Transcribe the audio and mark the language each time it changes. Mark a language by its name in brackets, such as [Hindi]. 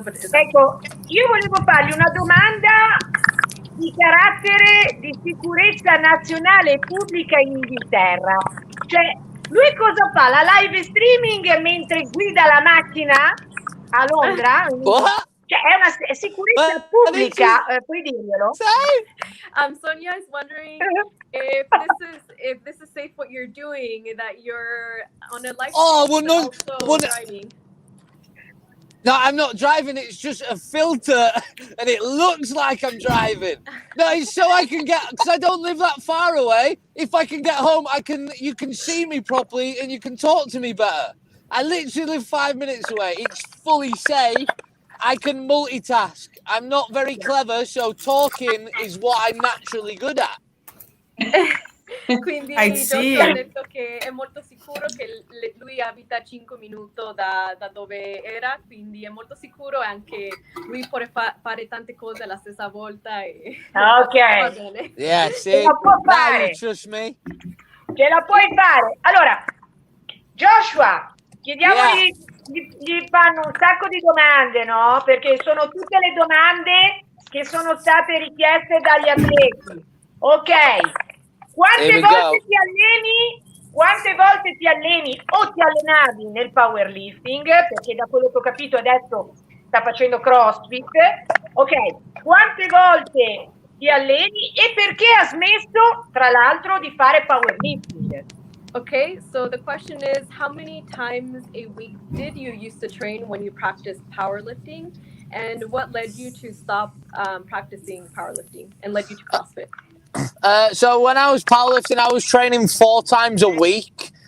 [Italian] Ecco, io volevo fargli una domanda di carattere di sicurezza nazionale e pubblica in Inghilterra. Cioè, lui cosa fa? La live streaming mentre guida la macchina a Londra? Cioè, è una sicurezza pubblica, puoi dirglielo? [English] Sonia is wondering if this is safe what you're doing, that you're on a live driving. No, I'm not driving. It's just a filter, and it looks like I'm driving. No, it's so I can get, because I don't live that far away. If I can get home, you can see me properly, and you can talk to me better. I literally live 5 minutes away. It's fully safe. I can multitask. I'm not very clever, so talking is what I'm naturally good at. [Italian] Quindi Joshua ha detto che è molto sicuro, che lui abita 5 minuti da dove era, quindi è molto sicuro e anche lui può fare tante cose alla stessa volta. Ok. [English] Yeah, [Italian] ce la può fare. [English] Trust me. [Italian] Ce la puoi fare. Allora, Joshua, chiediamogli, gli fanno un sacco di domande, no? Perché sono tutte le domande che sono state richieste dagli atleti. Ok. Quante volte ti alleni o ti allenavi nel powerlifting? Perché da quello che ho capito adesso sta facendo CrossFit. Ok, quante volte ti alleni e perché ha smesso, tra l'altro, di fare powerlifting? [English] Okay, so the question is, how many times a week did you used to train when you practiced powerlifting? And what led you to stop practicing powerlifting and led you to CrossFit? So when I was powerlifting, I was training 4 times a week.